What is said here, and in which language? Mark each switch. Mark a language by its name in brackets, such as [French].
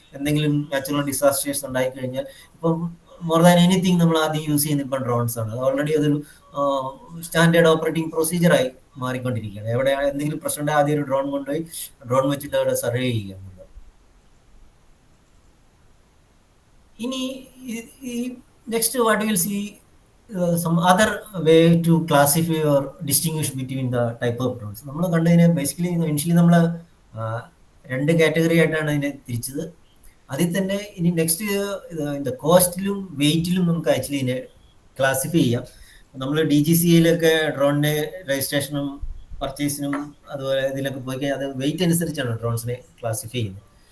[Malayalam] എന്തെങ്കിലും natural disasters ഉണ്ടായി കഴിഞ്ഞാൽ ഇപ്പം [English] more than anything [Malayalam] നമ്മൾ ആദ്യം യൂസ് ചെയ്യുന്നത് ഇപ്പം ഡ്രോൺസ് ആണ്. അത് ഓൾറെഡി അതൊരു സ്റ്റാൻഡേർഡ് ഓപ്പറേറ്റിംഗ് പ്രൊസീജിയറായി മാറിക്കൊണ്ടിരിക്കുകയാണ്. എവിടെ എന്തെങ്കിലും പ്രശ്നം ഉണ്ടെങ്കിൽ ആദ്യം ഒരു ഡ്രോൺ കൊണ്ടുപോയി ഡ്രോൺ വെച്ചിട്ട് അവിടെ സർവേ ചെയ്യുക എന്നുള്ളത്. ഇനി ഈ [English] Next what will see some other way to classify or distinguish between the type of drones. [Malayalam] നമ്മൾ കണ്ടതിനെ ബേസിക്കലി ഇനിഷ്യലി നമ്മൾ 2 കാറ്റഗറി ആയിട്ടാണ് ഇതിനെ തിരിച്ചത്. അതിൽ തന്നെ ഇനി നെക്സ്റ്റ് ഇത് കോസ്റ്റിലും വെയിറ്റിലും നമുക്ക് ആക്ച്വലി ഇതിനെ ക്ലാസിഫൈ ചെയ്യാം. നമ്മൾ DGCAയിലൊക്കെ ഡ്രോണിൻ്റെ രജിസ്ട്രേഷനും പർച്ചേസിനും അതുപോലെ ഇതിലൊക്കെ പോയി കഴിഞ്ഞാൽ അത് വെയിറ്റ് അനുസരിച്ചാണ് ഡ്രോൺസിനെ ക്ലാസിഫൈ ചെയ്യുന്നത്.